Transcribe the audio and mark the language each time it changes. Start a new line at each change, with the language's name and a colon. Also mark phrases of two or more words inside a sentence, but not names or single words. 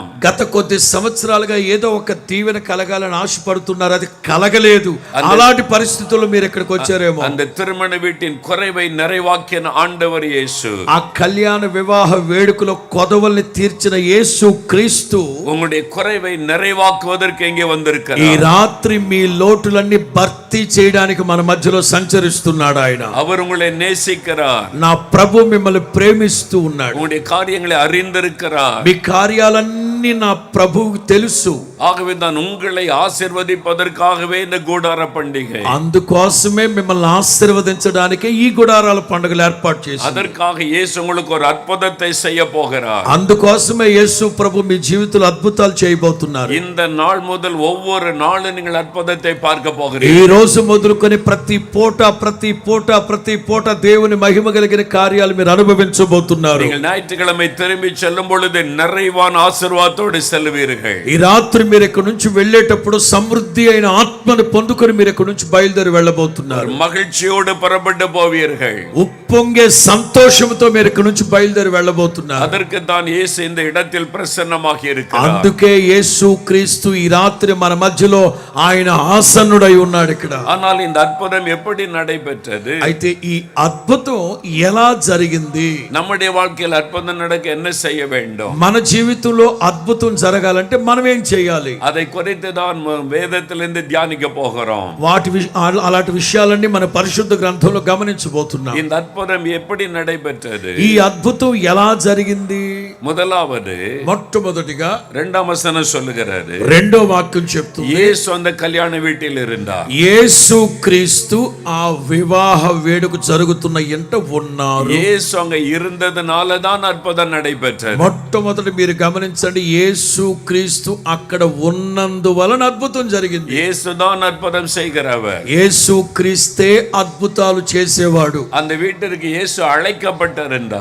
Telugu: గత కొద్ది సంవత్సరాలుగా ఏదో ఒక దీవెన కలగాలని ఆశపడుతున్నారు, అది కలగలేదు. అలాంటి పరిస్థితుల్లో మీరు ఇక్కడికి వచ్చారేమో.
Tamil: அந்த திருமண வீட்டின் குறைவை நிறைவாக்கின ஆண்டவர் இயேசு.
Telugu: ఆ కళ్యాణ వివాహ వేడుకలో కొదవల్ని తీర్చిన యేసు క్రీస్తు
Tamil: உங்களுடைய குறைவை நிறைவாக்குவதற்கு எங்கே
Telugu: ఈ
Tamil: வந்திருக்கிறார்.
Telugu: రాత్రి మీ లోటులన్నీ భర్తీ చేయడానికి మన మధ్యలో సంచరిస్తున్నాడు ఆయన.
Tamil: அவர் உங்களை நேசிக்கிறார்.
Telugu: నా ప్రభు మిమ్మల్ని ప్రేమిస్తూ ఉన్నాడు.
Tamil: உங்களுடைய காரியங்களை அறிந்திருக்கிறார்.
Telugu: మీ కార్యాలన్నీ నా ప్రభువుకు తెలుసు.
Tamil: ஆகவே தான் உங்களை ஆசீர்வதிப்பதற்காகவே இந்த கூடார பண்டிகை.
Telugu: అందుకోసమే మిమ్మల్ని ఆశీర్వదించడానికే ఈ గుడారాల పండుగలు ఏర్పాటు చేశారు.
Tamil: அதற்காக இயேசு உங்களுக்கு ஒரு అద్భుతத்தை செய்ய போகிறார்.
Telugu: అందుకోసమే యేసు ప్రభు మీ జీవితంలో అద్భుతాలు చేయబోతున్నారు.
Tamil: இந்த நாள் முதல் ஒவ்வொரு நாளும் நீங்கள் அற்புதத்தை பார்க்க
Telugu: ఈ
Tamil: போகிறீர்கள்.
Telugu: రోజు మొదలుకొని ప్రతి పూట దేవుని మహిమ కలిగిన కార్యాలు మీరు అనుభవించబోతున్నారు.
Tamil: நீங்கள் ஞாயிற்றுக்கிழமை திரும்பி செல்லும் பொழுது நிறைவான ஆசீர்வாதத்தோடு செல்வீர்கள்.
Telugu: ఈ రాత్రి మీరు ఇక్కడ నుంచి వెళ్ళేటప్పుడు సమృద్ధి అయిన ఆత్మను పొందుకొని మీరు ఇక్కడ నుంచి బయలుదేరి వెళ్ళబోతున్నారు.
Tamil: மகிழ்ச்சியோடு புறப்பட்டு போவீர்கள்.
Telugu: ఉప్పొంగే సంతోషంతో మీరు ఇక్కడ నుంచి బయలుదేరి వెళ్ళబోతున్నారు.
Tamil: அதற்கு தான் இயேசு இந்த இடத்தில் பிரசன்னமாகி இருக்கிறார்.
Telugu: అందుకే యేసు క్రీస్తు ఈ రాత్రి మన మధ్యలో ఆయన ఆసన్నుడై ఉన్నాడు ఇక్కడ.
Tamil: ஆனால் இந்த அற்புதம் எப்படி நடைபெற்றது?
Telugu: అయితే ఈ అద్భుతం ఎలా జరిగింది?
Tamil: நம்முடைய வாழ்க்கையில் அற்புதம் நடக்க என்ன செய்ய வேண்டும்?
Telugu: మన జీవితంలో అద్భుతం జరగాలంటే మనం ఏం చేయాలి?
Tamil: அதை குறித்து தான் வேதத்திலிருந்து தியானிக்க போகிறோம்.
Telugu: అలాంటి విషయాలన్నీ మన పరిశుద్ధ గ్రంథంలో గమనించబోతున్నాం.
Tamil: இந்த அற்புதம் எப்படி நடைபெற்றது?
Telugu: ఈ అద్భుతం ఎలా జరిగింది?
Tamil: முதலாவது
Telugu: మొట్టమొదటిగా 2వ వచనం
Tamil: சொல்லுகிறது.
Telugu: రెండో వాక్యం చెప్తుంది,
Tamil: இயேசு அந்த கல்யாண வீட்டில் இருந்தார்.
Telugu: యేసు క్రీస్తు ఆ వివాహ వేడుక జరుగుతున్న ఇంట ఉన్నారు.
Tamil: இயேசு அங்க இருந்ததனால தான் அற்புதம் நடைபெற்றது.
Telugu: మొట్టమొదటి మీరు గమనించండి, యేసు క్రీస్తు అక్కడ ఉన్నందువలన అద్భుతం జరిగింది.
Tamil: இயேசு தான் அற்புதம் செய்கிறவர்.
Telugu: యేసు క్రీస్తే అద్భుతాలు చేసేవాడు.
Tamil: அந்த வீட்டிற்கு இயேசு அழைக்கப்பட்டிருந்தார்.